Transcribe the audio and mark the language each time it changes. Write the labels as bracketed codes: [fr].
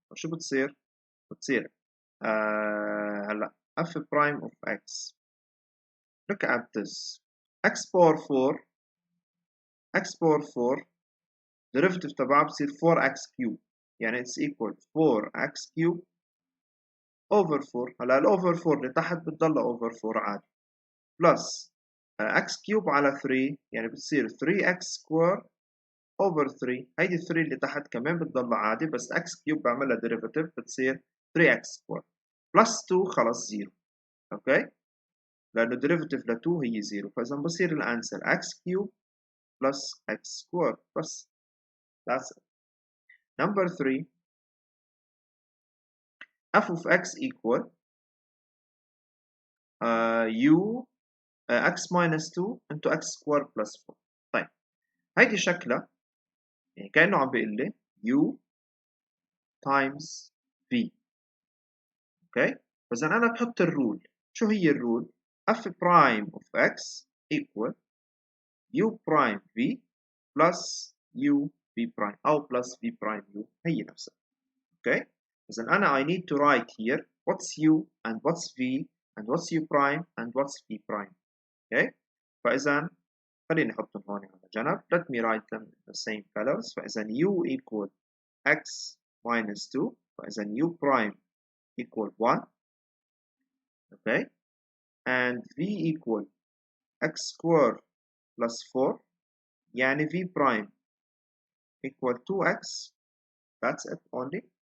[ar] شو بتصير؟ بتصير هلا [en] f prime of x. Look at this. x power 4 derivative [ar] تبعها بصير [en] 4x cube. [ar] يعني [en] it's equal 4x cube over 4. [ar] هلا ال over 4 اللي تحت بتضلها over 4 عادي. [en] plus x cube [ar] على 3 يعني بتصير [en] 3x square over 3. [ar] هيدي 3 اللي تحت كمان بتضلها عادي بس [en] x cube [ar] بعملها [en] derivative بتصير 3x square plus 2 [ar] خلص 0. اوكي لأنه derivative ل 2 هي 0. فإذا بصير الانسر [en] x cube plus x square [ar] بس. [en] That's it. Number 3 f of x equal u x minus 2 into x square plus 4. [ar] طيب هيدي شكلها يعني كأنه عم بيقول لي u times v. اوكي فإذا أنا بحط الرول. شو هي الرول؟ [en] f prime of x equal u prime v plus u v prime [ar] أو [en] plus v prime u [ar] هي نفسها. اوكي إذا أنا [en] I need to write here what's u and what's v and what's u prime and what's v prime. [ar] اوكي فإذا خليني أحطهم هون على جنب. [en] Let me write them in the same colors. [ar] فإذا [en] u equal x minus 2. [ar] فإذا [en] u prime equal 1. okay and v equal x square plus 4. [ar] يعني [en] v prime equal 2x. That's it only.